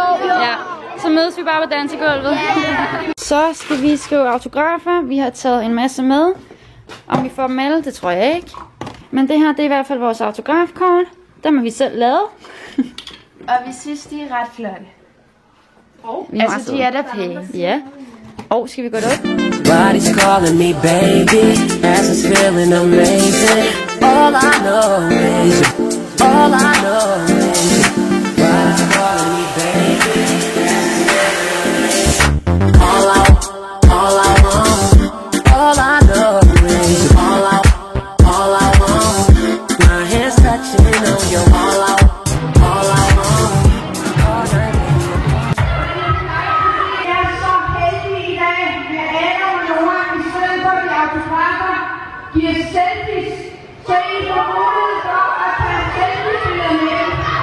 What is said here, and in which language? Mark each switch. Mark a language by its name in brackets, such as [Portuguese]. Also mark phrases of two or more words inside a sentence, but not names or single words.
[Danish] Ja, så mødes vi bare på dansegulvet. Så skal vi skrive autografer. Vi har taget en masse med. Om vi får dem alle, det tror jeg ikke. Men det her, det er i hvert fald vores autografkort. Dem har vi selv lavet. Og vi synes, de er ret flotte. Altså, de er da pæne. Ja. Og skal vi gå derop? [English] Body's calling me baby, as it's feeling amazing. All I know is you. All I know is you. Body's calling me baby. All I want, all I know is you. All I want. My hands touching on you. All I want. [Danish] Giver selfies, så I får mulighed for at tage selfies med.